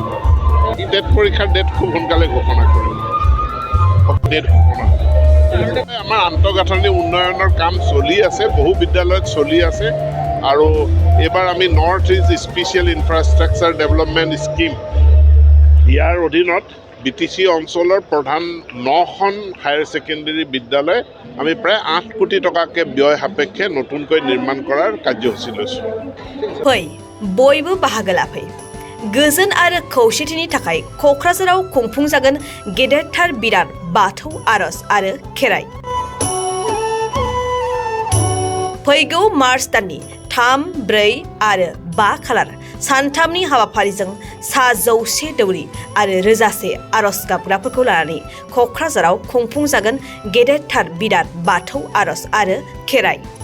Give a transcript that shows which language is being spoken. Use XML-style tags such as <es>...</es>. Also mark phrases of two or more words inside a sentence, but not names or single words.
<as>টেট পৰীক্ষাৰ ডেট খুব সোনকালে ঘোষণা কৰিব। আমাৰ আন্তঃগাঁথনি উন্নয়নৰ কাম চলি আছে, বহু বিদ্যালয়ত চলি আছে আৰু এইবাৰ আমি নৰ্থ ইষ্ট স্পেচিয়েল ইনফ্ৰাষ্ট্ৰাকচাৰ ডেভেলপমেণ্ট স্কিম, ইয়াৰ অধীনত BTC অঞ্চলৰ প্ৰধান 9খন</as> <en>higher secondary</en> <as>বিদ্যালয় আমি প্ৰায় 8 কোটি টকাকৈ ব্যয় সাপেক্ষে নতুনকৈ নিৰ্মাণ কৰাৰ কাৰ্যসূচী লৈছোঁ।</as> <brx>बयबो बाहागो लाफै। गोजोन आरो खौसेथिनि थाखाय क'क्राझाराव खुंफुंजागोन गेदेरथार बिराद बाथौ आरज आरो खेराइ। फैगौ मार्च दाननि 3, 4 आरो 5 खालार सानथामनि हाबाफारिजों 100 दौरि आरो रोजासे आरज गाबग्राफोरखौ लानानै क'क्राझाराव खुंफुंजागोन गेदेरथार बिराद बाथौ आरज आरो खेराइ।</brx>